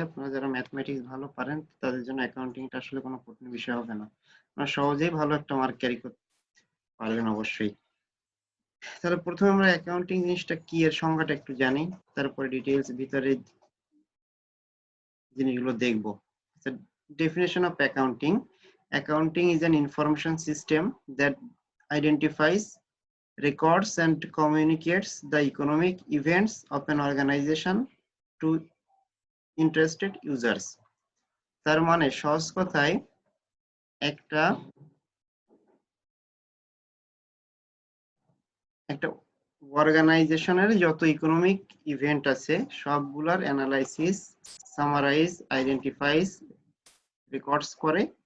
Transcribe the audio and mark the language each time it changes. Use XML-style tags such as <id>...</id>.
<bn>আপনারা যারা ম্যাথমেটিক্স ভালো পারেন তাদের জন্য অ্যাকাউন্টিংটা আসলে কোনো কঠিন বিষয় হবে না। আপনারা সহজেই ভালো একটা মার্ক ক্যারি করতে পারবেন অবশ্যই। তাহলে প্রথমে আমরা অ্যাকাউন্টিং জিনিসটা কি এর সংজ্ঞাটা একটু জানি, তারপরে ডিটেইলস ভিতরে জিনিসগুলো দেখব।</bn> <en>Definition of accounting: accounting is an information system that identifies, records and communicates the economic events of an organization to interested users.</en> <bn>তার মানে সহজ কথায় একটা একটা অর্গানাইজেশনের যত ইকোনমিক ইভেন্ট আছে সবগুলার অ্যানালাইসিস, সামারাইজ, আইডেন্টিফাইজ, রেকর্ডস করে।</bn>